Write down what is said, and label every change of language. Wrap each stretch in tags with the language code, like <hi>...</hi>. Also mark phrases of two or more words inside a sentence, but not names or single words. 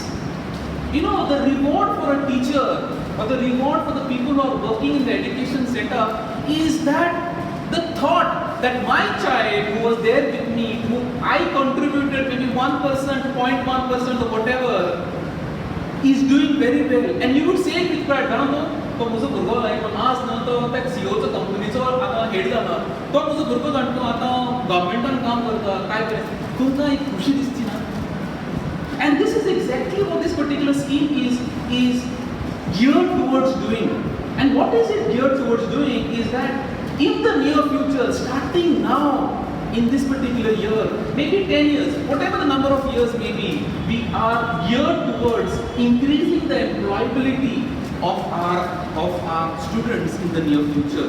<en>You know, the reward for a teacher or the reward for the people who are working in the education setup is that the thought that my child who was there with me, who I contributed maybe 1%, 0.1% or whatever, is doing very well. And you would say it with pride,</en> <kok>तो मुझे भुरगो लायक आज ना तो त्या सीओचं कंपनीचो आता हेड जाला तो मुझो भुरगो जाणटो आता गव्हर्नमेंटान काम करता काय करे तुमकां एक खुशी दिसची ना.</kok> <en>And this is exactly what this particular scheme is geared towards doing. And what is it geared towards doing is that in the near future, starting now, in this particular year, maybe 10 years, whatever the number of years may be, we are geared towards increasing the employability of our students in the near future.</en>